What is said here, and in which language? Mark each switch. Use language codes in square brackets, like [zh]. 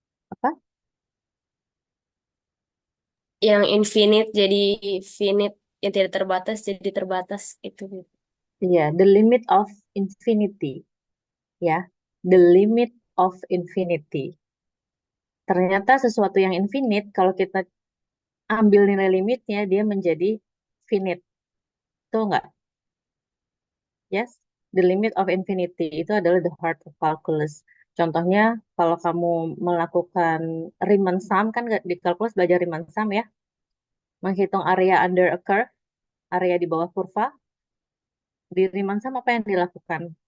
[id] Apa? Yang infinite jadi finite, yang tidak terbatas jadi terbatas itu. Iya, [en] the limit of infinity. Ya, the limit of infinity. [id] Ternyata sesuatu yang infinite, kalau kita ambil nilai limitnya, dia menjadi finite. Betul nggak? [en] Yes, the limit of infinity [id] itu adalah [en] the heart of calculus. [id] Contohnya, kalau kamu melakukan Riemann sum, kan di kalkulus belajar Riemann sum ya, menghitung [en] area under a curve, [id] area di bawah kurva, di Riemann sum apa yang dilakukan?